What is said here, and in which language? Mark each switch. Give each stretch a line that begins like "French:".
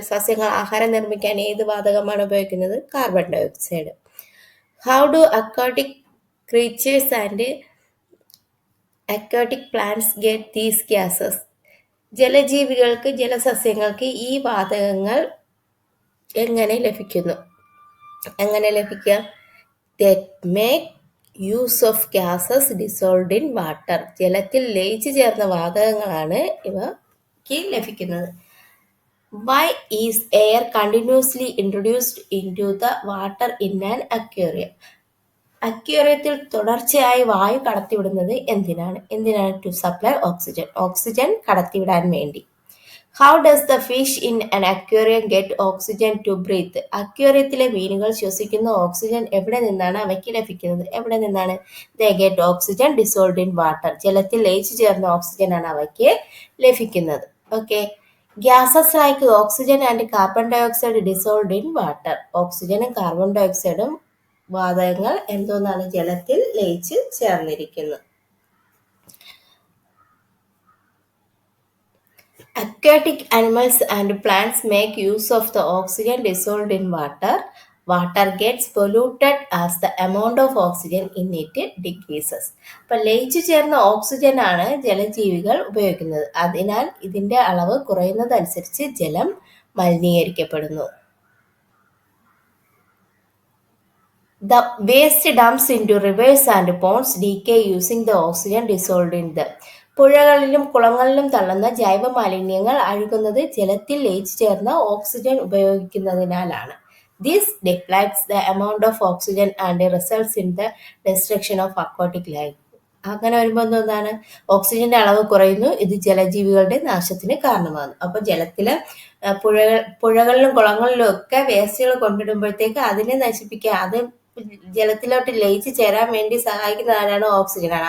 Malayalam: സസ്യങ്ങൾ ആഹാരം നിർമ്മിക്കാൻ ഏത് വാതകമാണ് ഉപയോഗിക്കുന്നത്? Carbon dioxide.
English: How do aquatic creatures and aquatic plants get these gases?
Malayalam: ജലജീവികൾക്ക്, ജലസസ്യങ്ങൾക്ക് ഈ വാതകങ്ങൾ എങ്ങനെ ലഭിക്കുക?
English: That make use of gases dissolved in water.
Malayalam: ജലത്തിൽ ലയിച്ചു ചേർന്ന വാതകങ്ങളാണ് ഇവയ്ക്ക് ലഭിക്കുന്നത്.
English: Why is air continuously introduced into the water in an aquarium?
Malayalam: അക്വേറിയത്തിൽ തുടർച്ചയായി വായു കടത്തിവിടുന്നത് എന്തിനാണ്?
English: To supply oxygen.
Malayalam: ഓക്സിജൻ കടത്തിവിടാൻ വേണ്ടി.
English: How does the fish in an aquarium get oxygen to breathe?
Malayalam: അക്വേറിയത്തിലെ മീനുകൾ ശ്വസിക്കുന്ന ഓക്സിജൻ എവിടെ നിന്നാണ് അവയ്ക്ക് ലഭിക്കുന്നത്? എവിടെ നിന്നാണ്?
English: They get oxygen dissolved in water.
Malayalam: ജലത്തിൽ ലയിച്ചു ചേർന്ന ഓക്സിജനാണ് അവയ്ക്ക് ലഭിക്കുന്നത്. Okay.
English: Gases like oxygen and carbon dioxide dissolved in water.
Malayalam: ഓക്സിജനും കാർബൺ ഡൈ ഓക്സൈഡും വാതകങ്ങൾ എന്തോന്നാണ്? ജലത്തിൽ ലയിച്ച് ചേർന്നിരിക്കുന്നു.
English: Aquatic animals and plants make use of the oxygen dissolved in water. Water gets polluted as the amount of oxygen in it decreases.
Malayalam: അപ്പോൾ ലയിച്ചു ചേർന്ന oxygen ആണ് ജലജീവികൾ ഉപയോഗിക്കുന്നത്. അതിനാൽ ഇതിന്റെ അളവ് കുറയുന്നതനുസരിച്ച് ജലം മലിനീകരിക്കപ്പെടുന്നു.
English: The waste dumps into rivers and ponds decay using the oxygen dissolved in them.
Malayalam: പുഴകളിലും കുളങ്ങളിലും തള്ളുന്ന ജൈവ മാലിന്യങ്ങൾ അഴുകുന്നത് ജലത്തിൽ ലയിച്ചു ചേർന്ന oxygen ഉപയോഗിക്കുന്നതിനാലാണ്.
English: This depletes the amount of oxygen and results in the destruction of aquatic life.
Malayalam: അങ്ങനെ വരുമ്പോൾ എന്താണ്? ഓക്സിജന്റെ അളവ് കുറയുന്നു. ഇത് ജലജീവികളുടെ നാശത്തിന് കാരണമാകുന്നു. അപ്പോൾ ജലത്തില് പുഴകളിലും കുളങ്ങളിലും ഒക്കെ വേസ്റ്റുകൾ കൊണ്ടിടുമ്പോഴത്തേക്ക് അതിനെ നശിപ്പിക്കുക, അത് ജലത്തിലോട്ട് ലയിച്ച് ചേരാൻ വേണ്ടി സഹായിക്കുന്ന ആരാണ്? ഓക്സിജനാണ്.